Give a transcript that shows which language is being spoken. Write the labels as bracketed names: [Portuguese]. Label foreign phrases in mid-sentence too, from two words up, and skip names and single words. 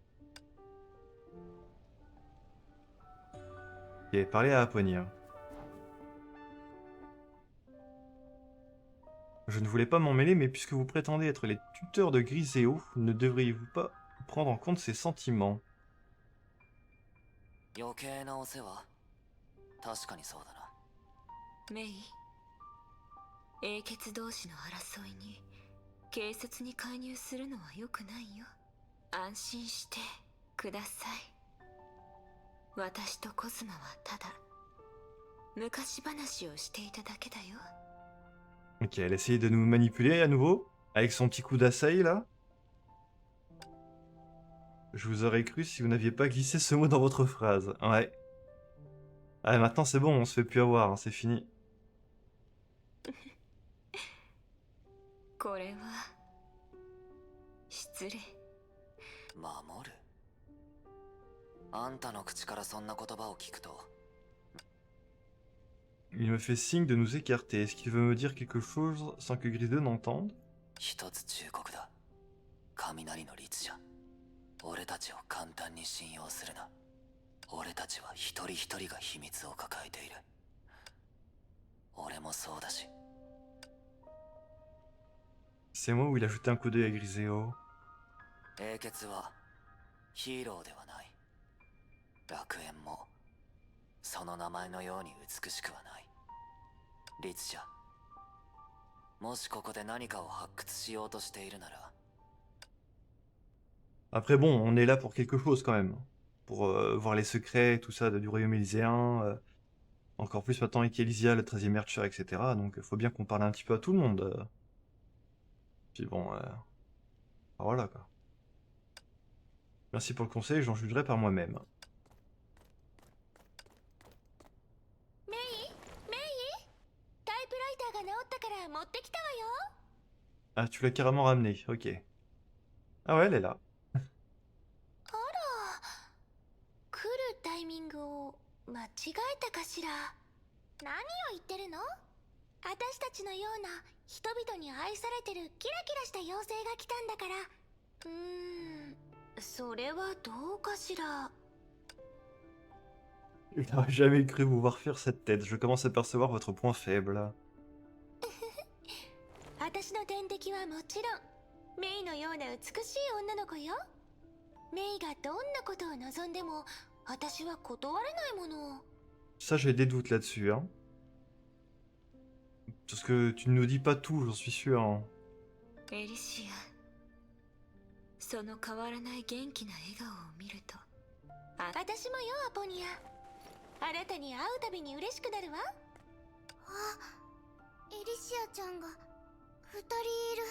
[French] Ok, parler à Aponia. Je ne voulais pas m'en mêler, mais puisque vous prétendez être les tuteurs de Griseo, ne devriez-vous pas prendre en compte ses sentiments? [Japanese] 余計なお世話。確かにそうだな。メイ、英傑同士の争いに警察に介入するのは良くないよ。安心してください。私とコズマはただ昔話をしていただけだよ。 [French] Ok, elle essaye de nous manipuler à nouveau, avec son petit coup d'assaille là. Je vous aurais cru si vous n'aviez pas glissé ce mot dans votre phrase. Ouais. Ah, maintenant c'est bon, on se fait plus avoir, hein, c'est fini. [Japanese] これは失礼。守る？あんたの口からそんな言葉を聞くと。 [French] Il me fait signe de nous écarter. Est-ce qu'il veut me dire quelque chose sans que Griseo n'entende? [Japanese] 一つ忠告だ。雷の律者。俺たちを簡単に信用するな。俺たちは一人一人が秘密を抱えている。俺もそうだし。 [French] C'est moi où il a jeté un coup d'œil à Griseo. [Japanese] 英傑はヒーローではない。楽園もその名前のように美しくはない。律者、もしここで何かを発掘しようとしているなら、 [French] Après bon, on est là pour quelque chose quand même. Pour voir les secrets, tout ça du royaume élyséen. Encore plus maintenant avec Elysia, le 13e Archer, etc. Donc il faut bien qu'on parle un petit peu à tout le monde. Puis bon, voilà quoi. Merci pour le conseil, j'en jugerai par moi-même. [Japanese] メイタイプライターが治ったから持ってきたわよ。 [French] Ah, tu l'as carrément ramené, ok. Ah ouais, elle est là. [Japanese] あら、来るタイミングを間違えたかしら。何を言ってるの？私たちのような人々に愛されてるキラキラした妖精が来たんだから。それはどうかしら。 [French] Je n'aurais jamais cru vous voir faire cette tête, je commence à percevoir votre point faible. [Japanese] 私の天敵はもちろんメイのような美しい女の子よ。メイがどんなことを望んでも私は断れないもの。 [French] Ça, j'ai des doutes là-dessus, hein. Parce que tu ne nous dis pas tout, j'en suis sûr. Hein. [Japanese] エリシア、その変わらない元気な笑顔を見ると、私もよ、アポニア。あなたに会うたびに嬉しくなるわ。エリシアちゃんが2人いる。